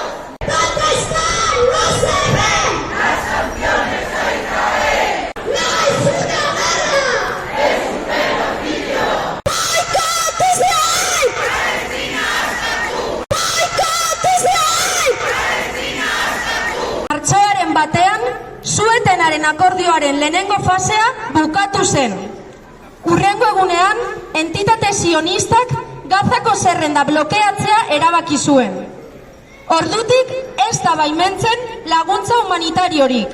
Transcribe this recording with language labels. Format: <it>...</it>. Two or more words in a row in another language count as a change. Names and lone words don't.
<es>¿Dónde están? ¡No se ven! Las sanciones a Israel. ¡No es una guerra! Es un genocidio. ¡Boicot Israel! Palestina hasta tú. ¡Boicot Israel! Palestina hasta tú.</es> <eu>Martxoaren batean, Suetenaren akordioaren lehenengo fasea bukatu zen. Hurrengo egunean, entitate sionistak Gazako zerrenda blokeatzea erabaki zuen. Ordutik ez da baimentzen laguntza humanitariorik.</eu>